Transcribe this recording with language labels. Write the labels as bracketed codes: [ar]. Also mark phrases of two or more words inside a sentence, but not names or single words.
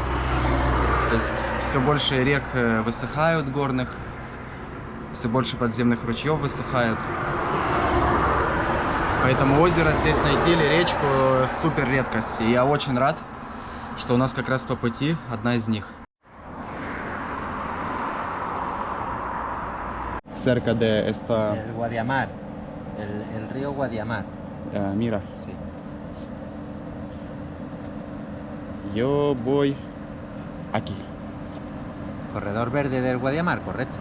[ru] То есть все больше рек высыхают горных, все больше подземных ручьев высыхает. Поэтому озеро здесь найти или речку супер редкость. И я очень рад, что у нас как раз по пути одна из них. [es] Cerca de esta El Guadiamar, el río Guadiamar. mira. Sí. Yo voy aquí. Corredor verde del Guadiamar, correcto.